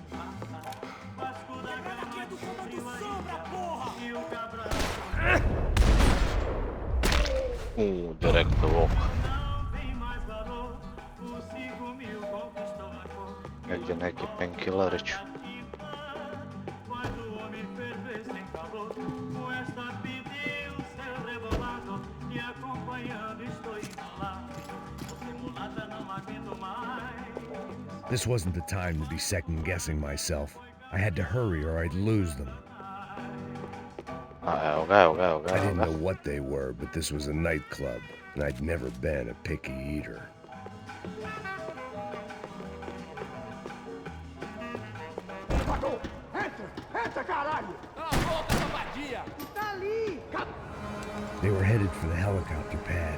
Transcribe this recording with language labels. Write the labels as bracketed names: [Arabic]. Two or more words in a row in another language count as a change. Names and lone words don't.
[Croatian] Direkt u oko. Negdje neki painkillerić. [English] This wasn't the time to be second-guessing myself. I had to hurry or I'd lose them. [Croatian] Evo ga. [English] I didn't know what they were, but this was a nightclub, and I'd never been a picky eater. They were headed for the helicopter pad.